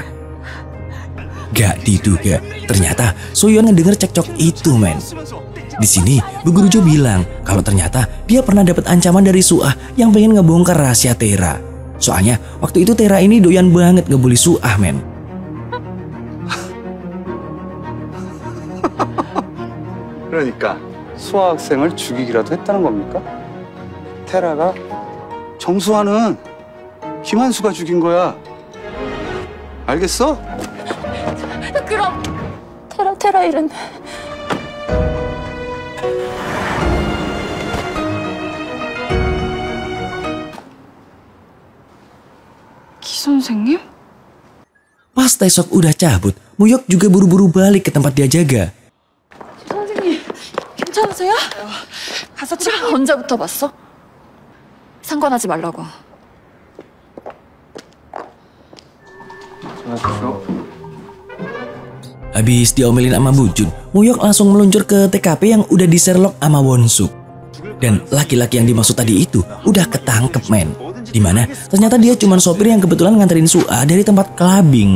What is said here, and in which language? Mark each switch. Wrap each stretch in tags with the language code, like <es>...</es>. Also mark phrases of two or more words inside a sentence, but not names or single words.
<id>Gak diduga, ternyata Soyeon ngedenger cekcok itu men. Di sini Bu Guru Jo bilang kalau ternyata dia pernah dapat ancaman dari Suah yang pengen ngebongkar rahasia Tera. Soalnya waktu itu Tera ini doyan banget ngebully Suah men.</id> <ko>그러니까 수아 학생을 죽이기라도 했다는 겁니까? 테라가 정수아는 김한수가 죽인 거야. 알겠어? 그럼 테라 이런. 기 선생님?</ko> <id>Pas Taesok udah cabut, Mohyok juga buru-buru balik ke tempat dia jaga.</id> <ko>선생님, 괜찮으세요? 가서 치료. 언제부터 봤어? 상관하지 말라고.</ko> <id>Habis diomelin sama Bujun, Mohyok langsung meluncur ke TKP yang udah di Sherlock sama Wonsuk. Dan laki-laki yang dimaksud tadi itu udah ketangkep men. Dimana ternyata dia cuma sopir yang kebetulan nganterin Suah dari tempat clubbing.</id>